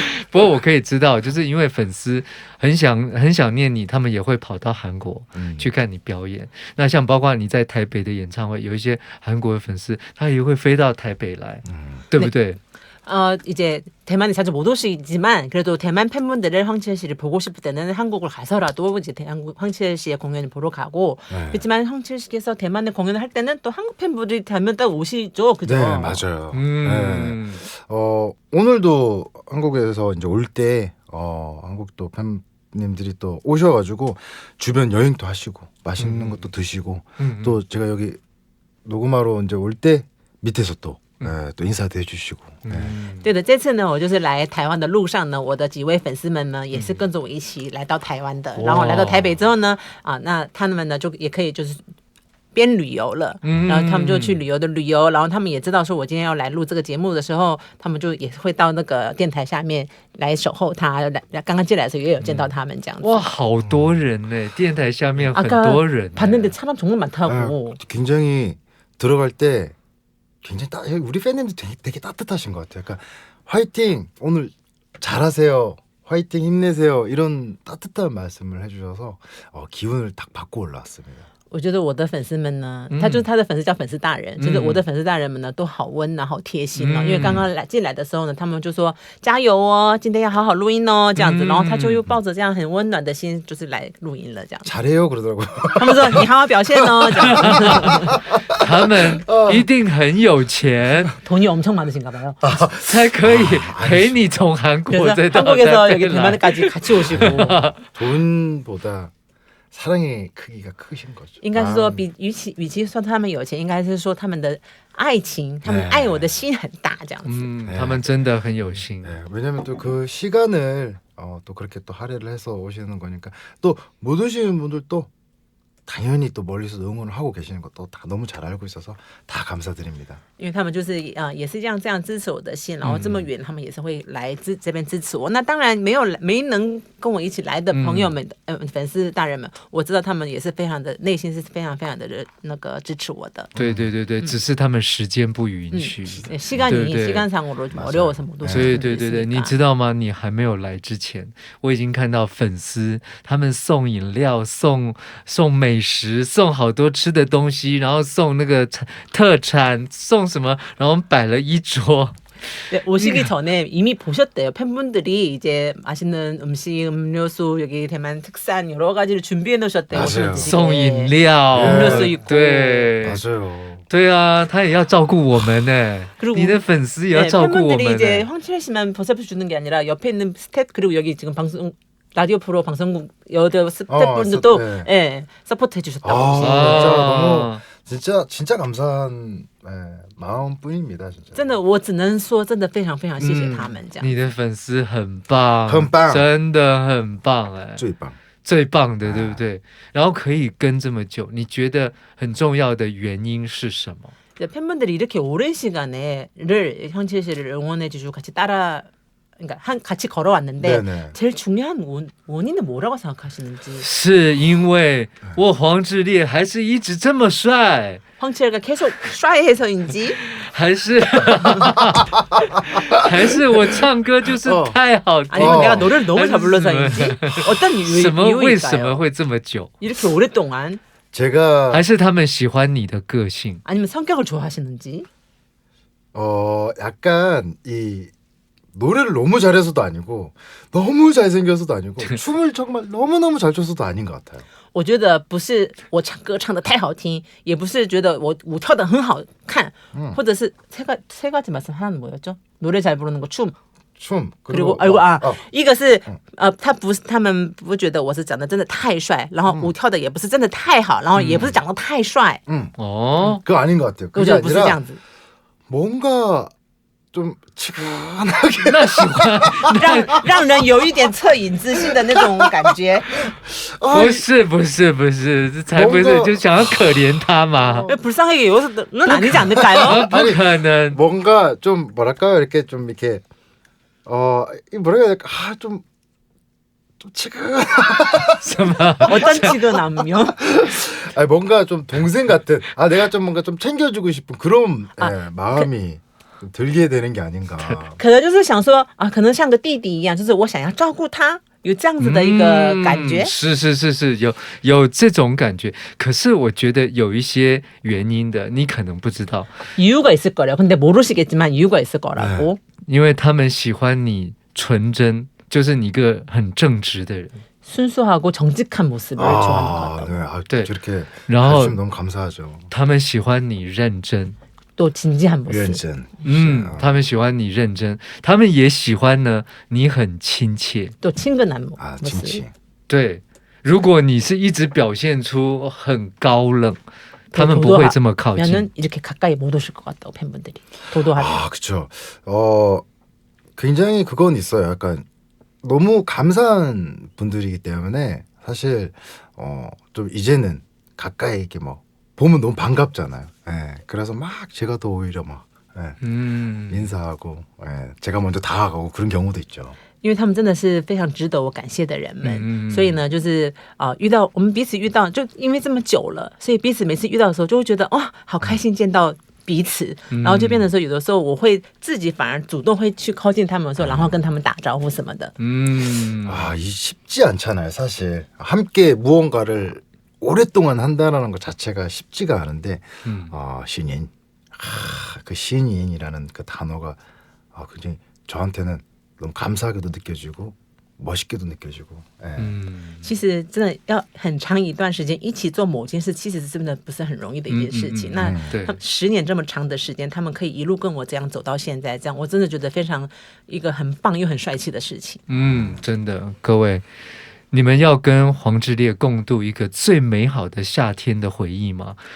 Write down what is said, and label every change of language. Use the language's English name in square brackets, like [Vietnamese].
[Chinese] 不过我可以知道，就是因为粉丝很想念你，他们也会跑到韩国去看你表演。那像包括你在台北的演唱会，有一些韩国的粉丝，他也会飞到台北来，对不对？ [Korean] 이제 대만에 자주 못 오시지만 그래도 대만 팬분들을 황치열 씨를 보고 싶을 때는 한국을 가서라도 이제 황치열 씨의 공연을 보러 가고 그렇지만 황치열 씨께서 대만에 공연을 할 때는 또 한국 팬분들이 대만 또 오시죠, 그죠? 네, 맞아요. 네. 오늘도 한국에서 이제 올 때 한국도 팬님들이 또 오셔가지고 주변 여행도 하시고 맛있는 것도 드시고 또 제가 여기 녹음하러 이제 올 때 밑에서 또 都 인사도 해주시고. [Chinese] 对的，这次呢，我就是来台湾的路上呢，我的几位粉丝们呢，也是跟着我一起来到台湾的。然后来到台北之后呢，那他们呢就也可以就是边旅游了，然后他们就去旅游，然后他们也知道说我今天要来录这个节目的时候，他们就也会到那个电台下面来守候他。刚刚进来的时候也有见到他们这样子。哇，好多人呢，电台下面很多人。 [Korean] 봤는데 사람 정말 많다고. 굉장히 들어갈 때 굉장히 우리 팬님들 되게 따뜻하신 것 같아요. 그러니까 화이팅, 오늘 잘하세요, 화이팅 힘내세요, 이런 따뜻한 말씀을 해주셔서 기운을 딱 받고 올라왔습니다. [Chinese] 我觉得我的粉丝们呢，他的粉丝叫粉丝大人，就是我的粉丝大人们呢都好温暖好贴心哦。因为刚刚进来的时候呢，他们就说加油哦，今天要好好录音哦，这样子，然后他就又抱着这样很温暖的心，就是来录音了这样。 [Korean] 잘해요 그러더라고요. [Chinese] 他们说你好好表现哦，这样子。他们一定很有钱， [Korean] 돈이 엄청 많으신가 봐요. [Chinese] 才可以陪你从韩国再到 [Korean] 한국에서 여기 대만까지 같이 오시고. 돈보다 사랑의 크기가 크신 거죠. [Chinese] 应该是说与其说他们有钱，应该是说他们的爱情，他们爱我的心很大这样子。他们真的很有心。 [Korean] 왜냐면 또 그 시간을 또 그렇게 또 할애를 해서 오시는 거니까 또 못 오시는 분들도 당연히 또 멀리서 응원을 하고 계시는 것도 다 너무 잘 알고 있어서 다 감사드립니다. [Chinese] 因为他们就是也是这样支持我的心，然后这么远他们也是会来这边支持我。那当然没能跟我一起来的朋友们，粉丝大人们，我知道他们也是非常的内心是非常的那个支持我的。对，只是他们时间不允许。 [Korean] 시간상으로 좀 어려워서 못 오시는 분들이 있으니까. [Chinese] 对，你知道吗？你还没有来之前，我已经看到粉丝他们送饮料、送美食、送好多吃的东西，然后送那个特产，送什么，然后摆了一桌。 [Korean] 네, 오시기 전에 이미 보셨대요. 팬분들이 이제 맛있는 음식, 음료수, 여기 대만 특산 여러 가지를 준비해 놓으셨대요. 맞아요. [Chinese] 送饮料, [Korean] 음료수 있고. [Chinese] 对, [Korean] 맞아요. [Chinese] 对啊，他也要照顾我们呢。你的粉丝也要照顾我们。 [Korean] 팬분들이 이제 황치열 씨만 보살펴 주는 게 아니라 옆에 있는 스태프 그리고 여기 지금 방송 라디오 프로 방송국 여러 스태프분들도 서포트 해주셨다고. 진짜 너무 진짜 감사한 마음뿐입니다. 진짜. [Chinese] 真的，我只能说，真的非常非常谢谢他们这样。你的粉丝很棒，很棒，真的很棒哎，最棒的，对不对？然后可以跟这么久，你觉得很重要的原因是什么？ [Korean] 팬분들이 이렇게 오랜 시간에를 황치열 씨를 응원해 주시고 같이 그러니까 같이 걸어왔는데 제일 중요한 원인은 뭐라고 생각하시는지? [Chinese] 是因为我黄致列还是一直这么帅， [Korean] 황치열가 계속 샤이해서인지 [Chinese] 还是我唱歌就是太好听， [Korean] 아니면 내가 노래를 너무 잘 불러서인지 어떤 이유일까요? [Chinese] 为什么会这么久？ [Korean] 이렇게 오랫동안 제가 [Chinese] 还是他们喜欢你的个性？ [Korean] 아니면 성격을 좋아하시는지? 약간 이 노래를 너무 잘해서도 아니고 너무 잘생겨서도 아니고 춤을 정말 너무너무 잘 춰서도 아닌 것 같아요. [Chinese] 我觉得不是我唱歌唱的太好听，也不是觉得我舞跳的很好看，或者是 [Korean] 세 가지 말씀 하나는 뭐였죠? 노래 잘 부르는 거 춤. 춤 그리고 [Chinese] 一个是他们不觉得我是长得真的太帅，然后舞跳的也不是真的太好，然后也不是长得太帅。 [Korean] 그거 아닌 것 같아요. [Chinese] 我 [Korean] 그게 [Chinese] 觉得不是这 [Korean] 아니라 [Chinese] 样子， [Korean] 뭔가 좀 치근하게 [Chinese] 那喜欢让人有一点恻隐之心的那种感觉。不是不是不是，这才不是， [Korean] 뭔가 [Chinese] 就想要可怜他嘛。 [Korean] 불쌍하게 여기서 넌 아니지 않을까요? [Chinese] 不可能， [Korean] 뭔가 좀 뭐랄까요 이렇게 좀 이렇게 뭐라 해야 될까 좀 치근 [Chinese] 什么？ [Korean] 어떤 치근함요? 아니 뭔가 좀 동생 같은 내가 좀 뭔가 좀 챙겨주고 싶은 그런 마음이 좀 들게 되는 게 아닌가. [Chinese] 可能就是想说可能像个弟弟一样，就是我想要照顾他，有这样子的一个感觉。是是是是，有这种感觉。可是我觉得有一些原因的，你可能不知道， [Korean] 이유가 있을 거래요. 근데 모르시겠지만 이유가 있을 거라고. [Chinese] 因为他们喜欢你纯真，就是你一个很正直的人。 [Korean] 순수하고 정직한 모습을 좋아하는 것 같아요. 네, 저렇게 [Chinese] 然后 [Korean] 해주시면 너무 감사하죠. [Chinese] 他们喜欢你认真， [Korean] 또 진지한 모습. [Chinese] 认真. 他们喜欢你认真，他们也喜欢呢你很亲切。 [Korean] 또 친근한 모습. 진치. [Chinese] 对，如果你是一直表现出很高冷，他们不会这么靠近。 [Korean] 면은 이렇게 가까이 못 오실 것 같다고 팬분들이. 도도하게. 그렇죠. 굉장히 그건 있어요. 약간 너무 감사한 분들이기 때문에 사실 좀 이제는 가까이 이렇게 뭐 보면 너무 반갑잖아요. 예, 그래서 막 제가 더 오히려 막 인사하고 제가 먼저 다가가고 그런 경우도 있죠. [Chinese] 因为他们真的是非常值得我感谢的人们，所以呢，就是遇到我们彼此遇到，就因为这么久了，所以彼此每次遇到的时候，就会觉得哇，好开心见到彼此，然后就变成说，有的时候我会自己反而主动会去靠近他们的时候，然后跟他们打招呼什么的。 [Korean] 이 쉽지 않잖아요. 사실 함께 무언가를 오랫동안 한다는 것 자체가 쉽지가 않은데 신인, 그 신인이라는 그 단어가 굉장히 저한테는 너무 감사하게도 느껴지고 멋있게도 느껴지고. [Chinese] 其实真的要很长一段时间一起做某件事，其实真的不是很容易的一件事情。那他们10年这么长的时间，他们可以一路跟我这样走到现在，这样我真的觉得非常一个很棒又很帅气的事情。真的，各位，你们要跟黄致列共度一个最美好的夏天的回忆吗？